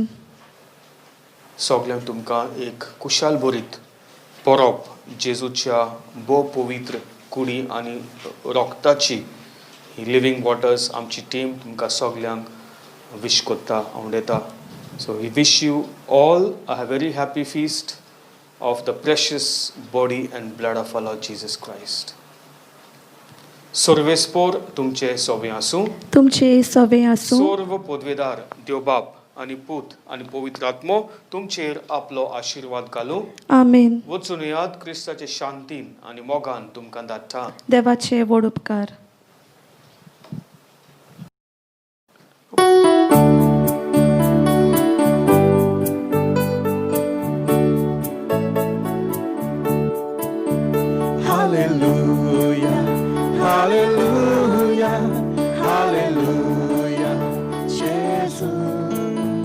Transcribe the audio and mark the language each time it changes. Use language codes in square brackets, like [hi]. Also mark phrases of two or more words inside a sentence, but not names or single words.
[kok] सगल्यांक तुमकां एक कुशाल बरीत परब जेजूच्या बो पवित्र कुडी आनी रोगताची लिव्हिंग वॉटर्स आमची टीम तुमकां सगल्यांक विश कोत्ता आवडेता. [en] So we wish you all a very happy feast of the precious body and blood of our Lord Jesus Christ. [kok] सर्वेस्पोर तुमचे सोबे आसूं. तुमचे सवे आसूं. सर्व पदवेदार देवबाप आनी पूत आनी पवित्र आत्मो तुमचेर आपलो आशिर्वाद घालूं. आमेन. वचून येयात क्रिस्ताचे शांतीन आनी मोगान तुमकां धाडटा. देवाचे व्हड उपकार. [en] Hallelujah, hallelujah, hallelujah, Jesus.